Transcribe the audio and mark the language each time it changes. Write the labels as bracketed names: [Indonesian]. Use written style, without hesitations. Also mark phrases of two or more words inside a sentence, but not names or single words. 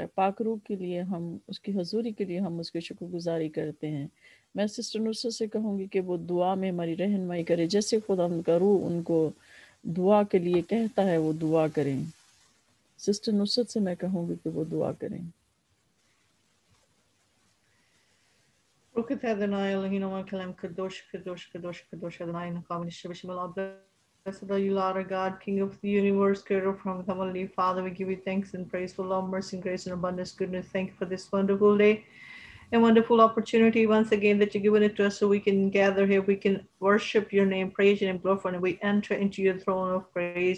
[Urdu] پاک روح کے لیے ہم اس کی حضوری کے لیے ہم اس کی شکرگزاری کرتے ہیں. میں سسٹر نصرت سے کہوں گی کہ وہ دعا میں ہماری رہنمائی کرے، جیسے خداوند کا روح ان کو دعا کے لیے کہتا ہے وہ دعا کریں. سسٹر نصرت سے میں کہوں گی کہ وہ دعا کریں. [Hebrew] רוח אדוני אלוהינו מלך קדוש קדוש קדוש קדוש אדוני נקב שבת. [English] Blessed are you, Lord our God, King of the universe, creator from heavenly Father. We give you thanks and praise for love, mercy, and grace and abundance, goodness. Thank you for this wonderful day and wonderful opportunity once again that you've given it to us so we can gather here. We can worship your name, praise your name, glorify, and we enter into your throne of praise.